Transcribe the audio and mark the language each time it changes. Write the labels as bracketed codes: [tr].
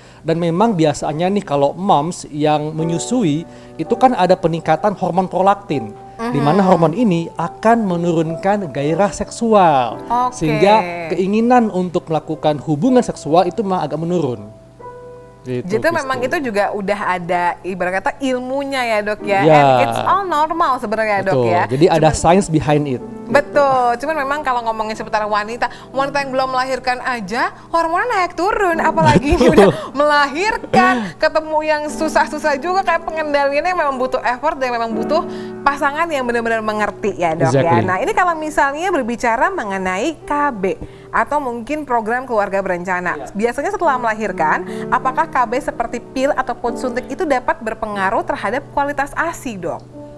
[id] Dan memang biasanya nih kalau moms yang menyusui itu kan ada peningkatan hormon prolaktin. Di mana hormon ini akan menurunkan gairah seksual. Sehingga keinginan untuk melakukan hubungan seksual itu memang agak menurun. Gitu, Jadi memang itu juga udah ada ibarat kata ilmunya ya dok ya, Ya. [en] and it's all normal [id] sebenarnya dok Betul. ya. Jadi ada [en] science behind it. [id] Betul, cuman memang kalau ngomongin seputar wanita yang belum melahirkan aja hormonnya naik turun, apalagi ini udah melahirkan, ketemu yang susah-susah juga kayak pengendaliannya memang butuh effort dan memang butuh pasangan yang benar-benar mengerti ya dok ya. [en] Exactly. [id] Nah ini kalau misalnya berbicara mengenai KB atau mungkin program keluarga berencana, biasanya setelah melahirkan, apakah KB seperti pil ataupun suntik itu dapat berpengaruh terhadap kualitas ASI dok?